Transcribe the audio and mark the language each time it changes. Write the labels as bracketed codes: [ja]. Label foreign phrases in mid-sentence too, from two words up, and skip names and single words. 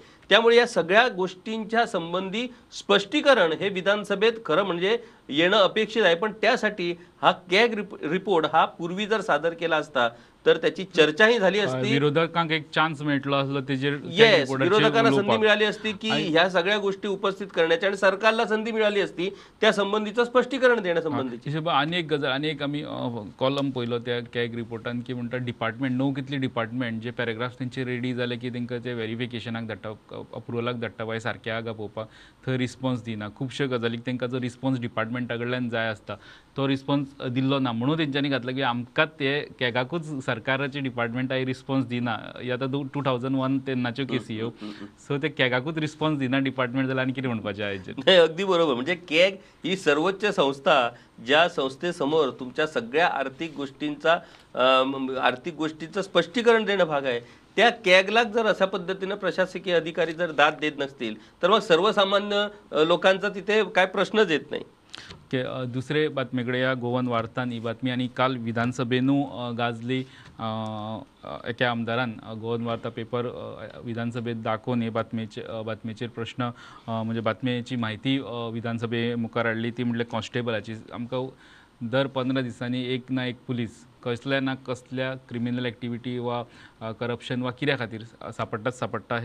[mr] त्यामुळे या सगळ्या गोष्टींच्या संबंधी स्पष्टीकरण हे विधानसभेत खरं म्हणजे येणं अपेक्षित आहे. पण त्यासाठी हा [en] CAG report [mr] हा पूर्वी जर सादर केला असता तर त्याची चर्चाही झाली असती. [kok] विरोधकांक एक चान्स मेळटलो असलो तेजेर. [mr] येस, विरोधकांना संधी मिळाली असती की ह्या सगळ्या गोष्टी उपस्थित करण्याची, आणि सरकारला संधी मिळाली असती त्या संबंधीचं स्पष्टीकरण देण्यासंबंधीची. [kok] आनी एक गजाल, आनी एक आमी कॉलम पळयलो त्या कॅग रिपोर्टान की म्हणटा डिपार्टमेंट णव कितली डिपार्टमेंट जे पॅरेग्राफ्स तेंचे रेडी जाले की तेंकां ते व्हेरिफिकेशनाक धाडटा, अप्रुवलाक धाडटा बाय सारकें आहा काय पळोवपाक, थंय रिस्पॉन्स दिना. खुबश्यो गजालीक तेंकां जो रिस्पॉन्स डिपार्टमेंटा कडल्यान जाय आसता तो रिस्पॉन्स दिल्लो ना. म्हणून तेंच्यांनी घातला की आमकांच ते कॅगाकूच सरकाराचे डिपार्टमेंटाय रिस्पॉन्स दिना. ही आतां 2001 तेन्नाच्यो केसी ह्यो. सो ते कॅगाकूच रिस्पॉन्स दिना डिपार्टमेंट, जाल्यार आनी कितें म्हणपाचें हाजेर. [mr] नाही, अगदी बरोबर. म्हणजे कॅग ही सर्वोच्च संस्था ज्या संस्थेसमोर तुमच्या सगळ्या आर्थिक गोष्टींचं स्पष्टीकरण देणं भाग आहे. त्या कॅगला जर अशा पद्धतीनं प्रशासकीय अधिकारी जर दाद देत नसतील तर मग सर्वसामान्य लोकांचा तिथे काय प्रश्नच येत नाही. ओके, दुसरे बातमीकडे या गोवन वार्तान ही बातमी. [kok] आणि काल विधानसभेनू गाजली एका आमदारान गोवन वार्ता पेपर विधानसभेत दाखोवन हे बातमेचेर प्रश्न म्हणजे बातमेची माहिती विधानसभे मुखार हाडली. ती म्हणल्यार कॉन्स्टेबलाची. आमकां दर 15 दिसांनी एक ना एक पुलीस कसल्या ना कसल्या [en] criminal activity [kok] वा करप्शन वा कित्या खातीर सापडटा.